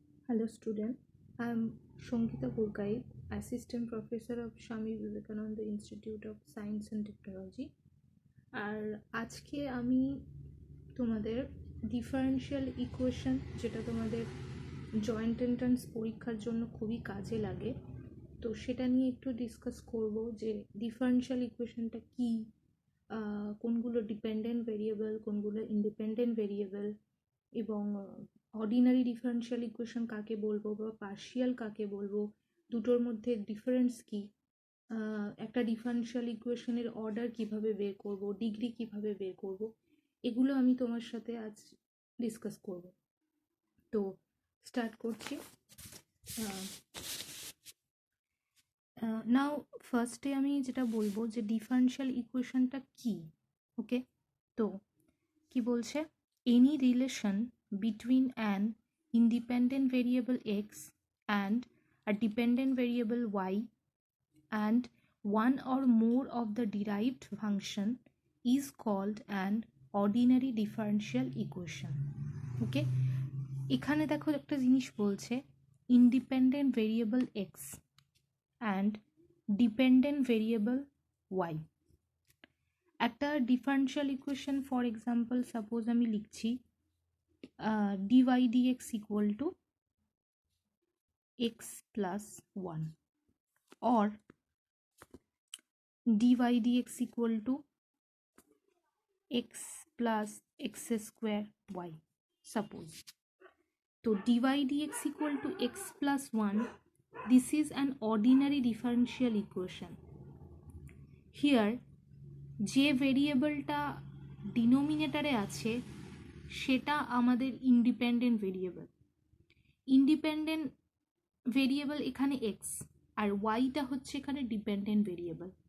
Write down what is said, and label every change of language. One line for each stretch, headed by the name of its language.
English: Hello student, I am Shongita Gurkai, Assistant Professor of Swami Vivekananda Institute of Science and Technology.
Bangla: আর আজকে আমি তোমাদের differential equation, যেটা তোমাদের joint entrance পরীক্ষার জন্য খুবই কাজে লাগে, তো সেটা নিয়ে একটু ডিসকাস করব যে ডিফারেনশিয়াল ইকুয়েশনটা কী, কোনগুলো ডিপেন্ডেন্ট ভেরিয়েবল, কোনগুলো ইন্ডিপেন্ডেন্ট ভেরিয়েবল, এবং অর্ডিনারি ডিফারেনশিয়াল ইকুয়েশন কাকে বলবো বা পার্শিয়াল কাকে বলবো, দুটোর মধ্যে ডিফারেন্স কী, একটা ডিফারেনশিয়াল ইকুয়েশনের অর্ডার কিভাবে বের করব, ডিগ্রি কিভাবে বের করব, এগুলো আমি তোমার সাথে আজ ডিসকাস করব। তো স্টার্ট করছি। নাও ফার্স্টে আমি যেটা বলবো যে ডিফারেনশিয়াল ইকুয়েশনটা কি। ওকে, তো কি বলছে,
English: Any relation between an independent variable x and a dependent variable y and one or more of the derived function is called an ordinary differential equation.
Bangla: ওকে, এখানে দেখো একটা জিনিস বলছে,
English: independent variable x and dependent variable y। একটা differential equation, for example suppose
Bangla: আমি লিখছি
English: dy dx equal to x plus 1 or dy dx equal to x plus x square y, suppose. So dy dx equal to x plus 1, this is an ordinary differential equation.
Bangla: Here যে ভেরিয়েবলটা ডিনোমিনেটরে আছে সেটা আমাদের independent variable. Independent variable এখানে x আর ওয়াইটা হচ্ছে এখানে dependent variable.